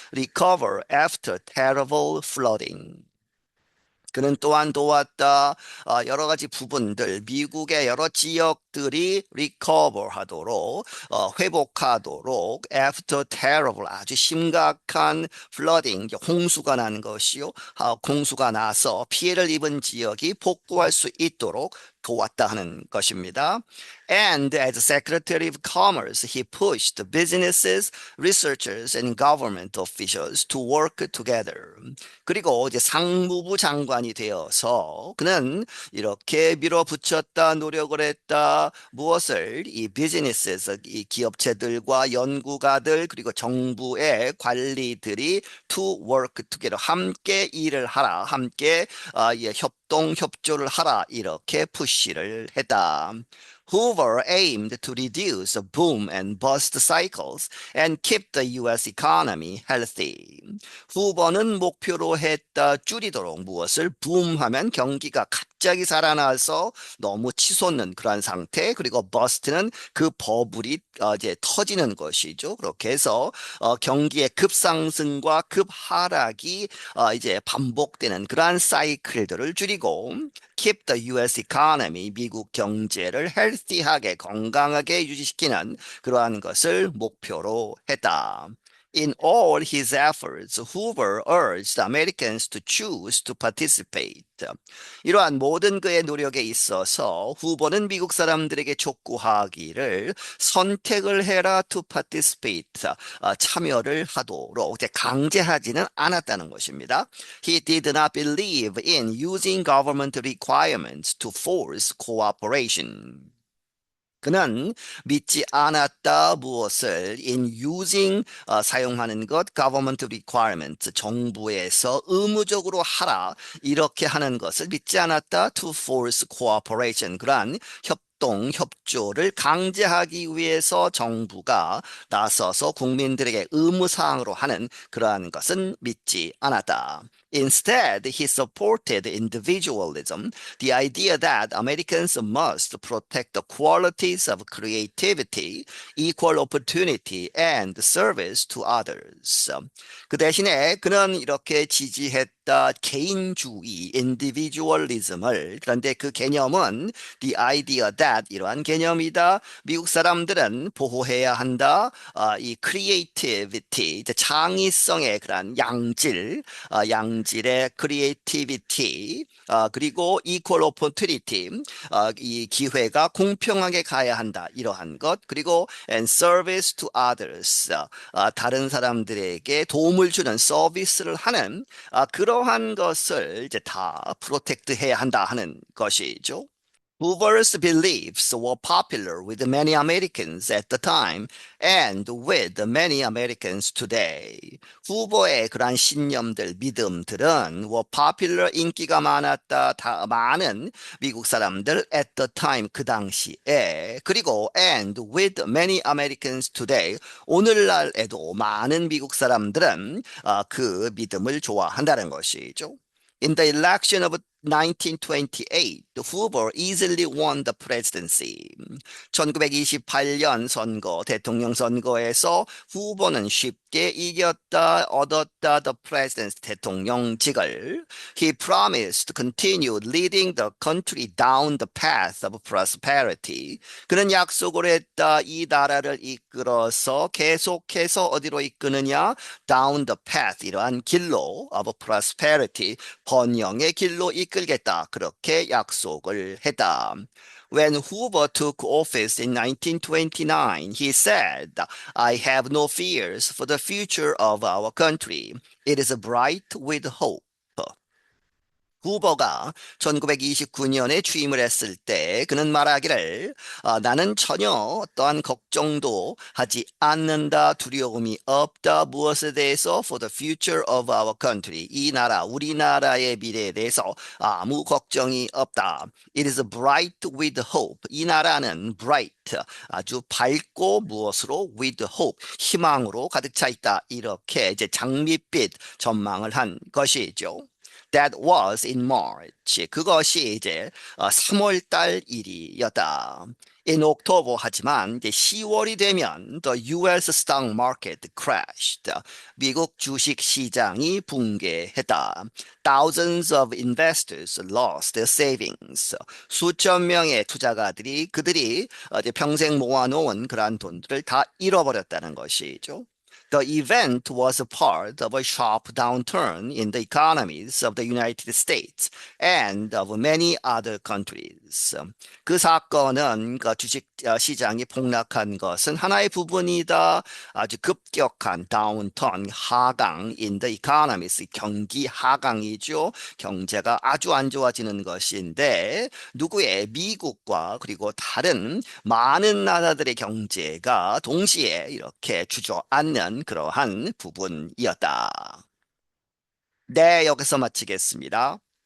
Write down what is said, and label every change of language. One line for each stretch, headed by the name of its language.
English: recover after terrible flooding.
Korean: 그는 또한 도왔다. 여러 가지 부분들, 미국의 여러 지역들이
English: recover
Korean: 하도록, 회복하도록,
English: after terrible,
Korean: 아주 심각한
English: flooding,
Korean: 홍수가 난 것이요. 홍수가 나서 피해를 입은 지역이 복구할 수 있도록 도왔다 하는 것입니다.
English: And as Secretary of Commerce, he pushed businesses, researchers, and government officials to work together.
Korean: 그리고 이제 상무부 장관이 되어서 그는 이렇게 밀어붙였다, 노력을 했다. 무엇을? 이
English: businesses,
Korean: 이 기업체들과 연구가들, 그리고 정부의 관리들이
English: to work together,
Korean: 함께 일을 하라, 함께 협조를 하라, 이렇게 푸시를 했다.
English: Hoover aimed to reduce boom and bust cycles and keep the U.S. economy healthy.
Korean: 후보는 목표로 했다 줄이도록 무엇을 붐하면 경기가 갑자기 살아나서 너무 치솟는 그러한 상태 그리고
English: bust
Korean: 는 그 버블이 이제 터지는 것이죠. 그렇게 해서 경기의 급상승과 급하락이 이제 반복되는 그러한 사이클들을 줄이고
English: keep the U.S. economy,
Korean: 미국 경제를 헬시하게 건강하게 유지시키는 그러한 것을 목표로 했다.
English: In all his efforts, Hoover urged Americans to choose to participate.
Korean: 이러한 모든 그의 노력에 있어서 후보는 미국 사람들에게 촉구하기를 선택을 해라
English: to participate,
Korean: 참여를 하도록 이제 강제하지는 않았다는 것입니다.
English: He did not believe in using government requirements to force cooperation.
Korean: 그는 믿지 않았다 무엇을
English: in using
Korean: 사용하는 것
English: government requirement
Korean: 정부에서 의무적으로 하라 이렇게 하는 것을 믿지 않았다
English: to force cooperation
Korean: 그러한 협조를 강제하기 위해서 정부가 나서서 국민들에게 의무사항으로 하는 그러한 것은 믿지 않았다.
English: Instead, he supported individualism, the idea that Americans must protect the qualities of creativity, equal opportunity, and service to others.
Korean: 그 대신에 그는 이렇게 지지했다 개인주의,
English: individualism
Korean: 을. 그런데 그 개념은
English: the idea that
Korean: 이러한 개념이다. 미국 사람들은 보호해야 한다. 이
English: creativity,
Korean: 창의성의 그런 양질의 creativity, 그리고
English: equal opportunity,
Korean: 이 기회가 공평하게 가야 한다. 이러한 것. 그리고
English: and service to others,
Korean: 다른 사람들에게 도움을 주는 서비스를 하는 그러한 것을 이제 다 프로텍트 해야 한다 하는 것이죠.
English: Hoover's beliefs were popular with many Americans at the time and with many Americans today.
Korean: 후보의 그러한 신념들, 믿음들은
English: were popular,
Korean: 인기가 많았다, 많은 미국 사람들
English: at the time,
Korean: 그 당시에. 그리고
English: and with many Americans today,
Korean: 오늘날에도 많은 미국 사람들은 그 믿음을 좋아한다는 것이죠.
English: In the election of 1928, Hoover easily won the presidency.
Korean: 1928년 선거, 대통령 선거에서 후보는 쉽게 얻었다
English: the presidency,
Korean: 대통령직을.
English: He promised to continue leading the country down the path of prosperity.
Korean: 그는 약속을 했다, 이 나라를 이끌어서 계속해서 어디로 이끄느냐?
English: Down the path,
Korean: 이러한 길로
English: of prosperity,
Korean: 번영의 길로 이끌겠다. 그렇게 약속을 했다.
English: When Hoover took office in 1929, he said, I have no fears for the future of our country. It is bright with hope.
Korean: 후보가 1929년에 취임을 했을 때 그는 말하기를 나는 전혀 어떠한 걱정도 하지 않는다, 두려움이 없다, 무엇에 대해서
English: for the future of our country,
Korean: 이 나라, 우리나라의 미래에 대해서 아무 걱정이 없다.
English: It is bright with hope.
Korean: 이 나라는
English: bright,
Korean: 아주 밝고 무엇으로
English: with hope,
Korean: 희망으로 가득 차 있다. 이렇게 이제 장밋빛 전망을 한 것이죠.
English: That was in March.
Korean: 그것이 이제 3월 달 일이었다.
English: In October
Korean: 하지만 이제 10월이 되면
English: the US stock market crashed.
Korean: 미국 주식 시장이 붕괴했다.
English: Thousands of investors lost their savings.
Korean: 수천 명의 투자가들이 그들이 이제 평생 모아놓은 그러한 돈들을 다 잃어버렸다는 것이죠.
English: The event was a part of a sharp downturn in the economies of the United States and of many other countries.
Korean: 그 사건은 그 주식 시장이 폭락한 것은 하나의 부분이다. 아주 급격한 다운턴, 하강
English: in the economies,
Korean: 경기 하강이죠. 경제가 아주 안 좋아지는 것인데 누구의 미국과 그리고 다른 많은 나라들의 경제가 동시에 이렇게 주저앉는 그러한 부분이었다. 네, 여기서 마치겠습니다.